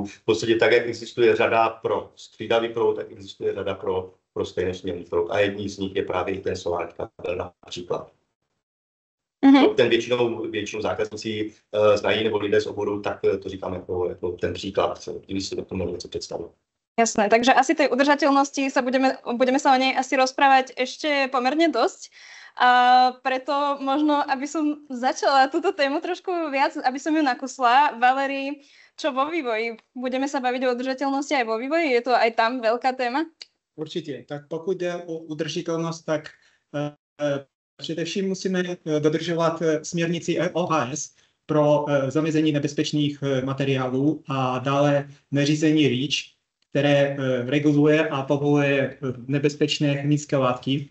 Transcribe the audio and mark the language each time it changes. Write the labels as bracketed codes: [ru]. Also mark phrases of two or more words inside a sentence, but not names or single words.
[cs] V podstatě tak, jak existuje řada pro střídavý proud, tak existuje řada pro stejnosměrný proud. A jedním z nich je právě i ten solární kabel například. Ten většinou zákazníci znají nebo lidé z oboru, tak to říkám jako ten příklad, kdyby si to tomu něco představil. [sk] Jasné, takže asi tej udržateľnosti sa budeme sa o nej asi rozprávať ešte pomerne dosť. A preto možno, aby som začala túto tému trošku viac, aby som ju nakusla. Valerii, čo vo vývoji? Budeme sa baviť o udržateľnosti aj vo vývoji? Je to aj tam veľká téma? [cs] Určitě. Tak pokud jde o udržitelnost, tak především musíme dodržovat směrnici OHS pro zamezení nebezpečných materiálů a dále nařízení REACH, které reguluje a povoluje nebezpečné chemické látky.